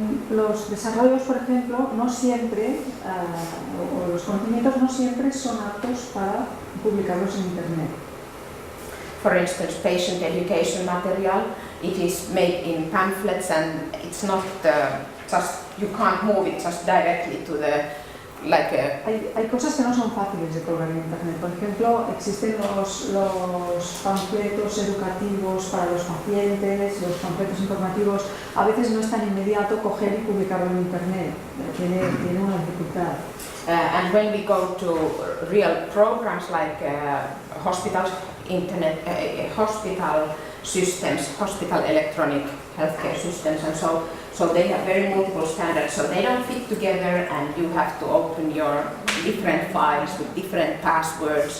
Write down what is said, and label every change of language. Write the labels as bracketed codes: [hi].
[es] Los desarrollos, por ejemplo, no siempre, o los conocimientos no siempre son aptos para publicarlos en internet. [en] For instance, patient education material, it is made in pamphlets and it's not just, you can't move it just directly to the, like a... [es] Hay cosas que no son fáciles de colgar en internet. Por ejemplo, existen los panfletos educativos para los pacientes, los panfletos informativos. A veces no es tan inmediato coger y publicarlo en internet. Tiene una dificultad. [en] And when we go to real programs like hospitals, internet, hospital systems, hospital electronic healthcare systems, and so they have very multiple standards, so they don't fit together, and you have to open your different files with different passwords.